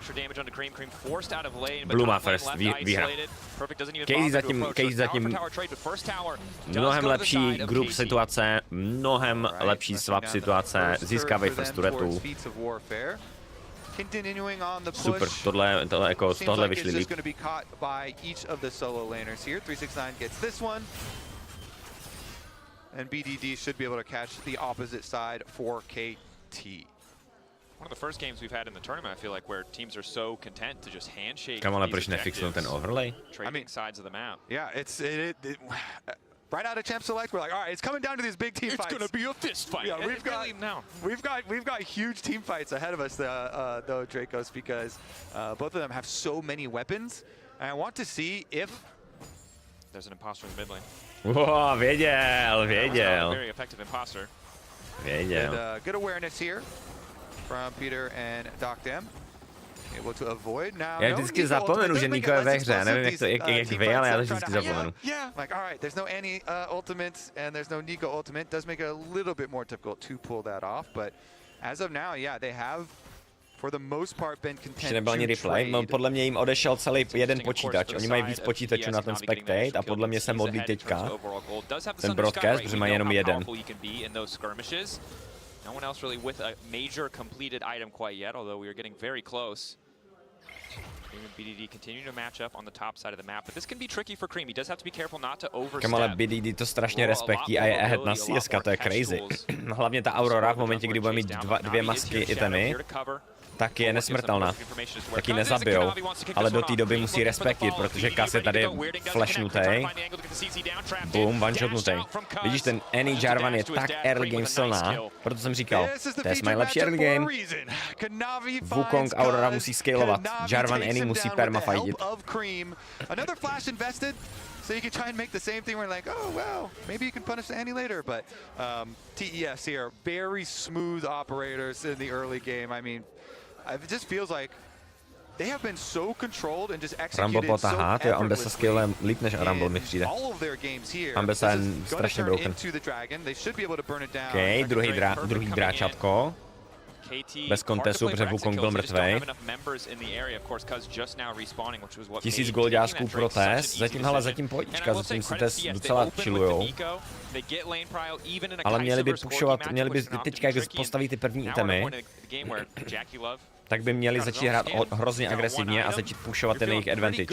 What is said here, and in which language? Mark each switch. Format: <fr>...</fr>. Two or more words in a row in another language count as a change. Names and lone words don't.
<cs>Blue má first, výhra. Casey zatím mnohem lepší group situace, mnohem lepší swap situace, získávají first turetu. Super, tohle jako z tohle vyšli líp.</cs> <en>And BDD should be able to catch the opposite side for KT. One of the first games we've had in the tournament, I feel like, where teams are so content to just handshake.</en> <cs>Kam ale proč nefixnou ten overlay?</cs> <en>Trading sides of the map. Yeah, right out of champ select, we're like, all right, it's coming down to these big team fights. It's gonna be a fist fight. Yeah, we've got huge team fights ahead of us, though, Dracos, because both of them have so many weapons, and I want to see if there's an imposter in the mid lane.</en> <cs>Wow, věděl.</cs> <en>Very effective imposter.</en> <cs>Věděl.</cs> <en>Good awareness here from Peter and Doc Dem. Able to avoid. Now,</en> <cs>já vždycky zapomenu, že Niko je ve hře, nevím jak vy, ale já to vždycky zapomenu.</cs> <en>Yeah, like all right, there's no Annie ultimate and there's no Niko ultimate. Does make it a little bit more difficult to pull that off, but as of now, yeah, they have for the most part been content.</en> <cs>Nebyl ani replay, podle mě jim odešel celý jeden počítač. Oni mají víc počítačů na ten spectate a podle mě se modlí teďka ten broadcast, protože mají jenom jeden.</cs> <en>No one else really with a major completed item quite yet, although we are getting very close. BDD continue to match up on the top side of the map, but this can be tricky for Cream. He does have to be careful not to overstep.</en> <cs>Kam ale BDD to strašně respektí a je ahead na CS, to je crazy. Hlavně ta Aurora v momentě, kdy bude mít dvě masky itemy, tak je nesmrtelná. Tak ji nezabijou, ale do té doby musí respektit, protože Kas je tady flashnutej. Boom, one-shotnutej. Vidíš, ten Annie Jarvan je tak</cs> <en>early game</en> <cs>silná, proto jsem říkal, to je mají lepší</cs> <en>early game.</en> <cs>Wukong Aurora musí scalovat, Jarvan Annie musí permafightit.</cs> <en>So you can try and make the same thing where like, oh, well, maybe you can punish Annie later, but TES here, very smooth operators in the early game. I mean, it just feels like they have been so controlled and just executed so effortlessly in all of their games here.</en> <cs>Ambessa je strašně broken. OK, druhý dráčatko. Bez kontestu, protože Wukong byl mrtvej. 1000 goldásků pro Tess. Zatím pohodička, zatím si Tess docela chillujou. Ale měli by pushovat, teďka jak postaví ty první itemy, tak by měli začít hrát hrozně agresivně a začít pushovat ten jejich advantage.</cs>